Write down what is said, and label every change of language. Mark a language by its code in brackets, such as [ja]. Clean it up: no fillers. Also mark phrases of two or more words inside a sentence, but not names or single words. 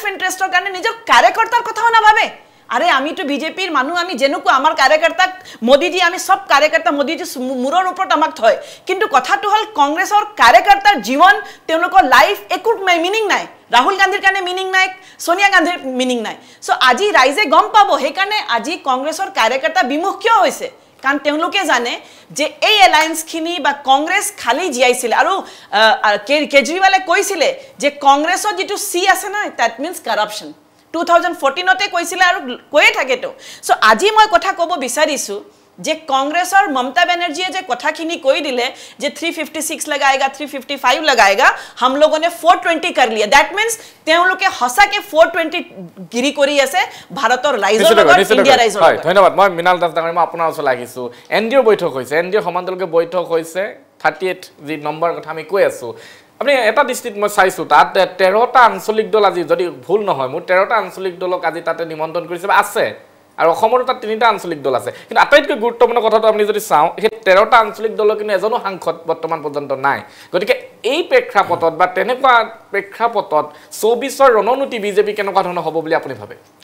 [as] ইন্টাৰেষ্টৰ কাৰণে নিজৰ কাৰ্যকৰ্তাৰ কথাও নাভাবে আরে আমি তো বিজেপিৰ মানুহ আমি যেনেকুৱা আমাৰ কাৰ্যকৰ্তাক মোদীজি আমি সব কাৰ্যকৰ্তা মোদীজি মুৰৰ ওপৰত আমাক থয় কিন্তু কথাটো হল কংগ্ৰেছৰ কাৰ্যকৰ্তাৰ জীৱন তেওঁলোকৰ লাইফ একো মিনিং নাই ৰাহুল গান্ধীৰ কাৰণে মিনিং নাই সোনিয়া গান্ধীৰ মিনিং নাই সো আজি ৰাইজে গম পাব হে কাৰণে আজি কংগ্ৰেছৰ কাৰ্যকৰ্তা বিমুখ কিয় হৈছে কাৰণ তেওঁলোকে জানে যে এই এলায়েন্সখিনি বা কংগ্ৰেছ খালি জিয়াইছিল আৰু কেজৰিৱালে কৈছিলে যে কংগ্ৰেছৰ যেটো সি আছে না [en] that means corruption [as] 2014 তে কৈছিল আৰু কৈয়ে থাকেটো সো আজি মই কথা ক'ব বিচাৰিছো যে কংগ্ৰেছৰ মমতা বেনাৰ্জীয়ে যে কথাখিনি কৈ দিলে যে [hi] 356 लगाएगा 355 लगाएगा हम लोगों ने 420 कर लिया [en] that means [as] তেওঁলোকে হসাকে 420 গিৰি কৰি আছে ভাৰতৰ ৰাইজৰ লগত ইণ্ডিয়া ৰাইজৰ লগত ধন্যবাদ মই মিনাল দাস ডাঙৰীয়া মই আপোনাৰ ওচৰত লাগিছো এনডিঅ বৈঠক হৈছে এনডিঅ সমান্তৰালকে বৈঠক হৈছে 38 যি নম্বৰ কথা আমি কৈ আছো আপুনি এটা দৃষ্টিত মই চাইছো তাত 13টা আঞ্চলিক দল আজি যদি ভুল নহয় মোৰ 13টা আঞ্চলিক দলক আজি তাতে নিমন্ত্ৰণ কৰিছে আছে আৰু অসমৰ তাত 3টা আঞ্চলিক দল আছে কিন্তু আটাইতকৈ গুৰুত্বপূৰ্ণ কথাটো আপুনি যদি চাওঁ এই 13টা আঞ্চলিক দলৰ কিন্তু এজনো সাংসদ বৰ্তমান পৰ্যন্ত নাই গতিকে এই প্ৰেক্ষাপটত বা তেনেকুৱা প্ৰেক্ষাপটত 24ৰ ৰণনীতি বিজেপি কেনেকুৱা ধৰণৰ হ'ব বুলি আপুনি ভাবে